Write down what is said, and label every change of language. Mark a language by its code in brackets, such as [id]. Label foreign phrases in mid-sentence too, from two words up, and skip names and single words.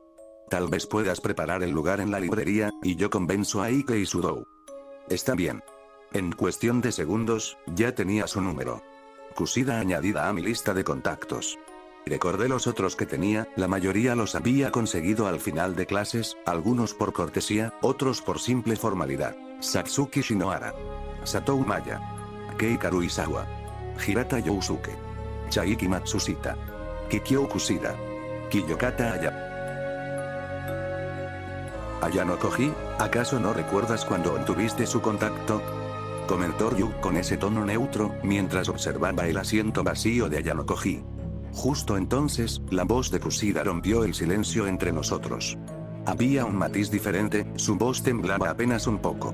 [es] Tal vez puedas preparar el lugar en la librería, y yo convenzo a Ike y Sudou. Está bien. En cuestión de segundos, ya tenía su número. Kushida añadida a mi lista de contactos. Recordé los otros que tenía, la mayoría los había conseguido al final de clases, algunos por cortesía, otros por simple formalidad. Satsuki Shinohara. Satou Maya. Kei Karuizawa. Hirata Yousuke. Chaiki Matsushita. Kikyo Kushida. Kiyokata Aya. Ayano Koji, ¿acaso no recuerdas cuando obtuviste su contacto? Comentó Ryu con ese tono neutro, mientras observaba el asiento vacío de Ayano Koji. Justo entonces, la voz de Kushida rompió el silencio entre nosotros. Había un matiz diferente, su voz temblaba apenas un poco.